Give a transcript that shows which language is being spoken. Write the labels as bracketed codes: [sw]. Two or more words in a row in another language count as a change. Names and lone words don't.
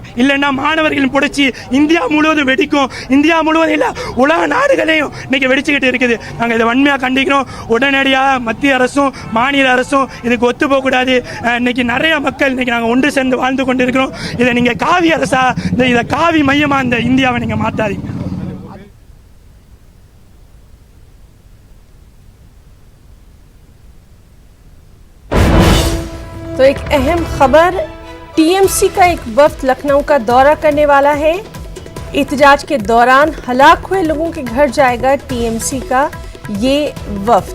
[ta] இல்லைன்னா மாணவர்களின் புரட்சி இந்தியா முழுவதும் வெடிக்கும். இந்தியா முழுவதும் இல்லை, உலக நாடுகளையும் இன்னைக்கு வெடிச்சுக்கிட்டு இருக்குது. நாங்கள் இதை வன்மையாக கண்டிக்கிறோம். உடனடியாக மத்திய அரசும் மாநில அரசும் இதுக்கு ஒத்து போகக்கூடாது. இன்னைக்கு நிறைய மக்கள் இன்னைக்கு நாங்கள் ஒன்று சேர்ந்து வாழ்ந்து கொண்டிருக்கிறோம். இதை நீங்கள் காவி அரசா, இதை காவி மையமாக இந்த இந்தியாவை நீங்கள் மாற்றாதீங்க. [ur] تو ایک اہم خبر، ٹی ایم سی کا ایک وفد لکھنؤ کا دورہ کرنے والا ہے. احتجاج کے دوران ہلاک ہوئے لوگوں کے گھر جائے گا ٹی ایم سی کا یہ وفد.